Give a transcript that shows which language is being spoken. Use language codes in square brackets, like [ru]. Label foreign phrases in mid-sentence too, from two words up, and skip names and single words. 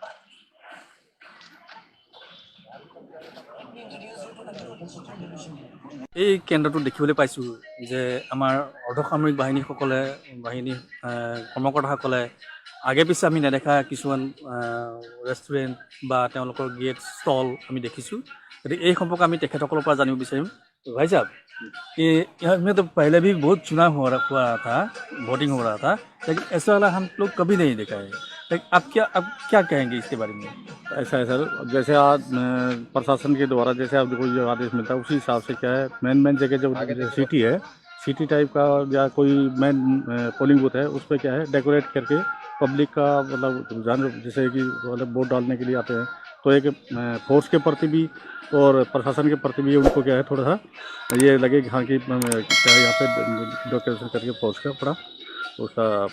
[as] এই কেন্দ্ৰটো দেখিবলৈ পাইছোঁ যে আমাৰ অৰ্ধসামৰিক বাহিনী কৰ্মকৰ্তাসকলে আগে পিছে আমি নেদেখা কিছুমান ৰেষ্টুৰেণ্ট বা তেওঁলোকৰ গেট ষ্টল আমি দেখিছোঁ। গতিকে এই সম্পৰ্কে আমি তেখেতসকলৰ পৰা জানিব বিচাৰিম। [hi] भाई साहब, इसमें तो पहले भी बहुत चुनाव हुआ था, वोटिंग हो रहा था, लेकिन ऐसा वाला हम लोग कभी नहीं देखा है। लेकिन अब क्या कहेंगे इसके बारे में? ऐसा है सर, जैसे आज प्रशासन के द्वारा जैसे आपको जो आदेश मिलता है उसी हिसाब से क्या है मेन जगह जो सिटी है, [en] city type [hi] का या कोई [en] main polling booth [hi] है उस पर क्या है डेकोरेट करके पब्लिक का मतलब जान जैसे कि मतलब वोट डालने के लिए आते हैं, तो एक फोर्स के प्रति भी और प्रशासन के प्रति भी उनको क्या है थोड़ा सा ये लगे कि हाँ कि क्या यहाँ पे डेकोरेशन करके फोर्स का पड़ा उसका